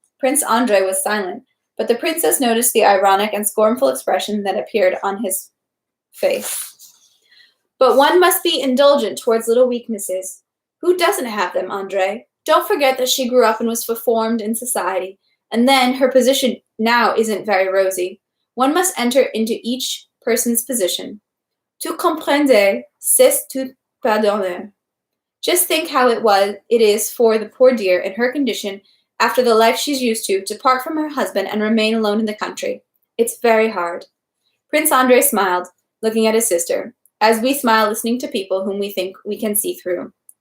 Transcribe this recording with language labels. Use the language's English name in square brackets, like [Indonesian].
[English] Prince Andrei was silent, but the princess noticed the ironic and scornful expression that appeared on his face. But one must be indulgent towards little weaknesses. Who doesn't have them, Andrei? Don't forget that she grew up and was formed in society, and then her position now isn't very rosy. One must enter into each person's position. [French] Tout comprendre, c'est tout pardonner. [English] Just think how it is for the poor dear in her condition, after the life she's used to part from her husband and remain alone in the country. It's very hard. Prince Andrei smiled, looking at his sister, as we smile listening to people whom we think we can see through.